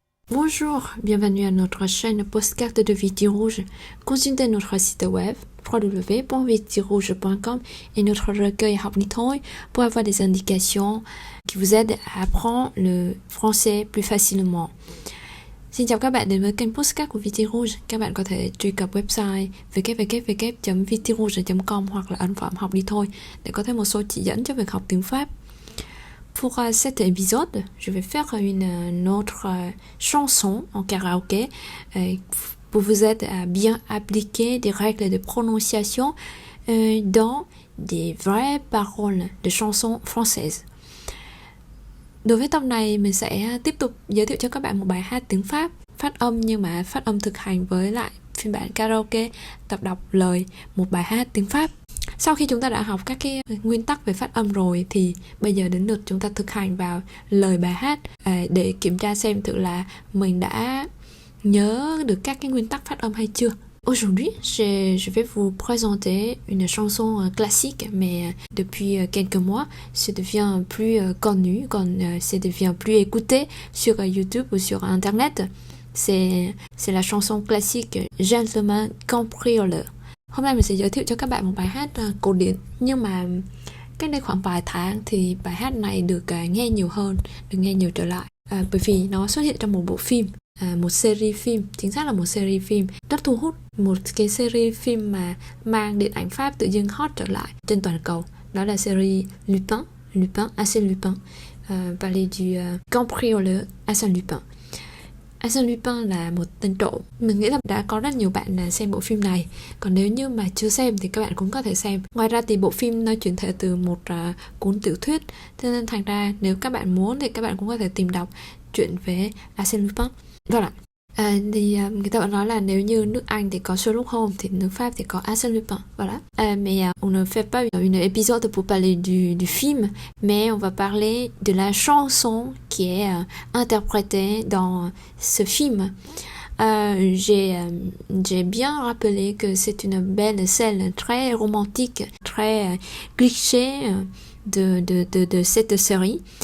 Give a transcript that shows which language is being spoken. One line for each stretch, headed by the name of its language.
French: Bonjour, bienvenue à notre chaîne Postcard de Viti Rouge. Consultez notre site web www.vitirouge.com et notre recueil học đi thôi pour avoir des indications qui vous aident à apprendre le français plus facilement.
Vietnamese: Xin chào các bạn đến với kênh Postcard của Viti Rouge. Các bạn có thể truy cập website www.vitirouge.com hoặc là ấn phẩm học đi thôi để có thêm một số chỉ dẫn cho việc học tiếng Pháp.
French: Pour cet épisode, je vais faire une autre chanson en karaoké pour vous aider à bien appliquer des règles de prononciation dans des vraies paroles de chansons françaises.
Vietnamese: Đối với tập này, mình sẽ tiếp tục giới thiệu cho các bạn một bài hát tiếng Pháp, phát âm nhưng mà phát âm thực hành với lại phiên bản karaoke, tập đọc lời một bài hát tiếng Pháp. Sau khi chúng ta đã học các cái nguyên tắc về phát âm rồi thì bây giờ đến lượt chúng ta thực hành vào lời bài hát để kiểm tra xem thử là mình đã nhớ được các cái nguyên tắc phát âm hay chưa.
French: Aujourd'hui, je vais vous présenter une chanson classique, mais depuis quelques mois, ça devient plus connu, ça devient plus écouté sur YouTube ou sur Internet. C'est la chanson classique Gentleman Cambrioleur.
Vietnamese: Hôm nay mình sẽ giới thiệu cho các bạn một bài hát cổ điển, nhưng mà cách đây khoảng vài tháng thì bài hát này được nghe nhiều hơn, được nghe nhiều trở lại, bởi vì nó xuất hiện trong một bộ phim, một series phim, chính xác là một series phim rất thu hút, một cái series phim mà mang điện ảnh Pháp tự dưng hot trở lại trên toàn cầu. Đó là series Lupin, Arsène Lupin,
French: parler du cambrioleur Arsène Lupin.
Vietnamese: Arsène Lupin là một tên trộm. Mình nghĩ là đã có rất nhiều bạn là xem bộ phim này. Còn nếu như mà chưa xem thì các bạn cũng có thể xem. Ngoài ra thì bộ phim nó chuyển thể từ một cuốn tiểu thuyết, cho nên thành ra nếu các bạn muốn thì các bạn cũng có thể tìm đọc chuyện về Arsène Lupin. Voilà. Người ta vẫn nói là nếu như nước Anh thì có Sherlock Holmes thì nước Pháp thì có Arsène Lupin.
French: Voilà. Mais on ne fait pas une épisode pour parler du film, mais on va parler de la chanson qui est interprétée dans ce film. J'ai bien rappelé que c'est une belle scène très romantique, très cliché de cette série.